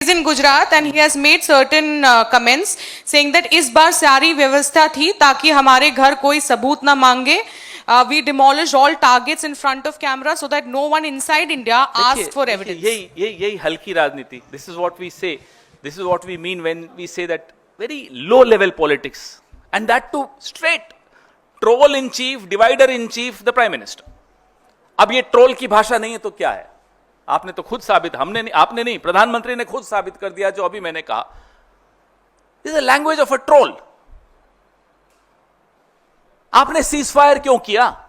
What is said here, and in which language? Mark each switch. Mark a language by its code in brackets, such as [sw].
[en] is in Gujarat and he has made certain comments saying that [hi] इस बार सारी व्यवस्था थी ताकि हमारे घर कोई सबूत ना मांगे. [en] We demolished all targets in front of camera so that no one inside India asked for evidence. [hi] यही हल्की राजनीति. [en] This is what we say. This is what we mean when we say that very low level politics, and that too straight. Troll in chief, divider in chief, the prime minister. [hi] अब ये troll की भाषा नहीं है तो क्या है? आपने तो खुद साबित, हमने नहीं, आपने नहीं, प्रधानमंत्री ने खुद साबित कर दिया जो अभी मैंने कहा. [en] This is the language of a troll. [hi] आपने सीज फायर क्यों किया?